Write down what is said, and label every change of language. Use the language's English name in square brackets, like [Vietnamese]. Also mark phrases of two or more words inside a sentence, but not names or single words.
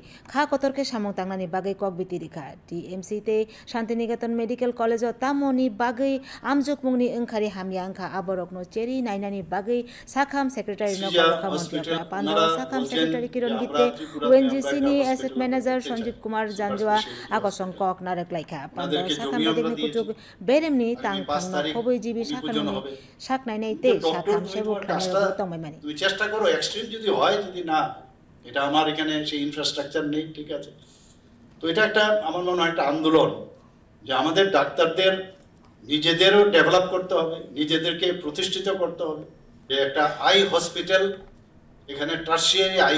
[Kok Borok] Kha Kotorke Shamung Tangani Bagay Kok Bitirika. TMC Te Shantiniketan Medical College of Tamoni Bagay Amjuk Mungni Unkari Hamyanka Aborokno Cherry Nainani Bagay Sakam Secretary no Montokra Pando Sakam Secretary Kiron Gite UNGC ni [English] Asset Manager [Kok Borok] Sanjeev Kumar Janjua Akosong Kok Narak Laika Pando Sakam Technical Kutuk Beremni Tang Pangno Hoboi GB Sakam Shak Nine Te Sakam Shebu Kamero Tomemani. [Bangla] তুই চেষ্টা করো এক্সট্রিম যদি হয় যদি না এটা আমার এখানে সেই ইনফ্রাস্ট্রাকচার নেই ঠিক আছে তো এটা একটা আমার মনে হয় একটা আন্দোলন যে আমাদের ডাক্তারদের নিজেদেরও ডেভেলপ করতে হবে নিজেদেরকে প্রতিষ্ঠিত করতে হবে যে একটা [English] eye hospital [Bangla] এখানে [English] tertiary eye